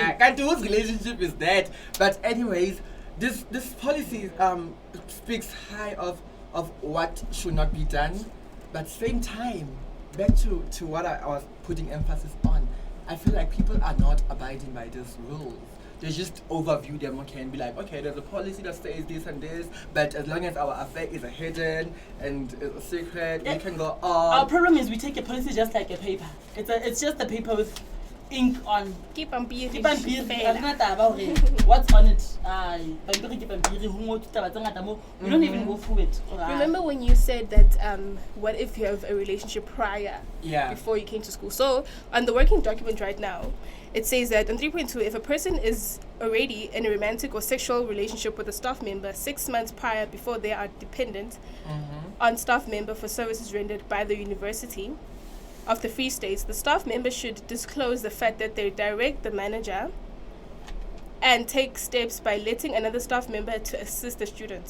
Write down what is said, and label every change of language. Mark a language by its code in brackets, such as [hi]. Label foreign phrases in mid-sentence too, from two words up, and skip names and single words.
[en] and whose relationship is that? But anyways, this policy speaks high of what should not be done, but same time, back to what I was putting emphasis on, I feel like people are not abiding by these rules. They just overview them, okay, and be like, okay, there's a policy that says this and this, but as long as our affair is hidden and a secret, we can go Our on. problem is we take a policy just like a paper. It's just a paper with ink on. Keep on being [st] Ke pampiri, ha rena taba hore [en] what's on it. [st] Pampiri ke pampiri, ho ngotswe taba tse ngata moo. [en] We don't even go through it. Remember when you said that what if you have a relationship prior Yeah. before you came to school? So on the working document right now, it says that on 3.2, if a person is already in a romantic or sexual relationship with a staff member 6 months prior before they are dependent on staff member for services rendered by the University of the Free States, the staff member should disclose the fact that they direct the manager and take steps by letting another staff member to assist the students.